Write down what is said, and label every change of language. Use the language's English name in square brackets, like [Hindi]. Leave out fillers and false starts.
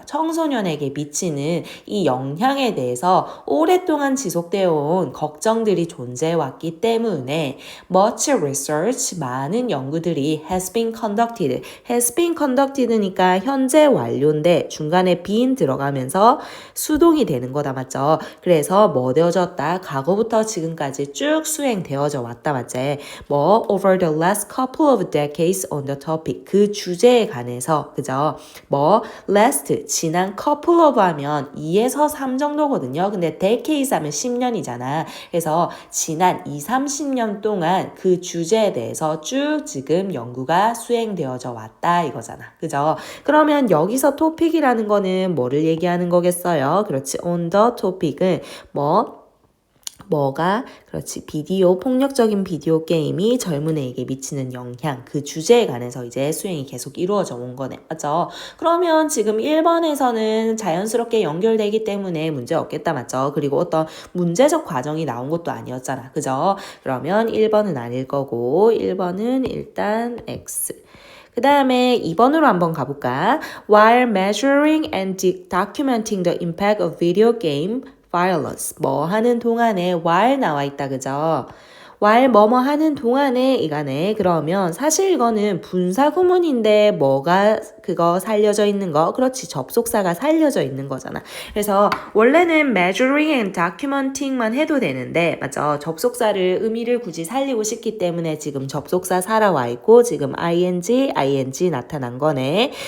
[Korean] 청소년에게 미치는 이 영향에 대해서 오랫동안 지속되어 온 걱정들이 존재해왔기 때문에 [English] much research [Korean] 많은 연구들이 [English] has been conducted [Korean] 니까 현재 완료인데 중간에 been 들어가면서 수동이 되는 거다 맞죠? 그래서 뭐 되어졌다? 과거부터 지금까지 쭉 수행되어져 왔다 맞지? [English] 뭐 over the last couple of decades on the topic [Korean] 그 주제에 관해서 그죠? 뭐 last 지난 couple of 하면 2에서 3 정도거든요. 근데 decades 하면 10년이잖아. 그래서 지난 20-30년 동안 그 주제에 대해서 쭉 지금 연구가 수행되어져 왔다 이거잖아. 그죠? 그러면 여기서 topic이라는 거는 뭐를 얘기하는 거겠어요? 그렇지. [English] on the topic [Korean] 은 뭐가 그렇지 폭력적인 비디오 게임이 젊은 애에게 미치는 영향 그 주제에 관해서 이제 수행이 계속 이루어져 온 거네. 맞죠? 그러면 지금 1번에서는 자연스럽게 연결되기 때문에 문제 없겠다. 맞죠? 그리고 어떤 문제적 과정이 나온 것도 아니었잖아. 그죠? 그러면 1번은 아닐 거고 1번은 일단 X 그 다음에 2번으로 한번 가볼까? [English] While measuring and documenting the impact of video game violence [Korean] 뭐 하는 동안에 [English] while [Korean] 나와 있다 그죠? while 뭐뭐 하는 동안에 이간에 그러면 사실 이거는 분사 구문인데 뭐가 그거 살려져 있는 거 그렇지 접속사가 살려져 있는 거잖아. 그래서 원래는 measuring and documenting만 해도 되는데 맞죠? 접속사를 의미를 굳이 살리고 싶기 때문에 지금 접속사 살아와 있고 지금 ing 나타난 거네.